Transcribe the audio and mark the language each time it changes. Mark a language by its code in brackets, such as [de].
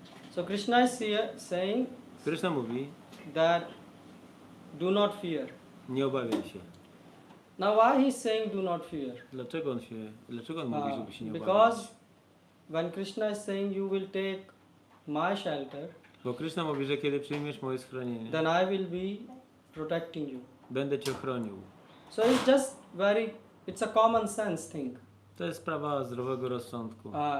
[en] So Krishna is here saying [pl] Krishna mówi, [en] that do not fear. [pl] nie obawiaj się. [en] Now why he is saying do not fear? [pl] Dlaczego on mówi, żeby się nie obawiać? [en] Because when Krishna is saying you will take my shelter, [pl] Bo Krishna mówi, że kiedy przyjmiesz moje schronienie, [en] then I will be protecting you. [pl] będę cię chronił. [en] So it's a common sense thing. [pl] To jest sprawa zdrowego rozsądku.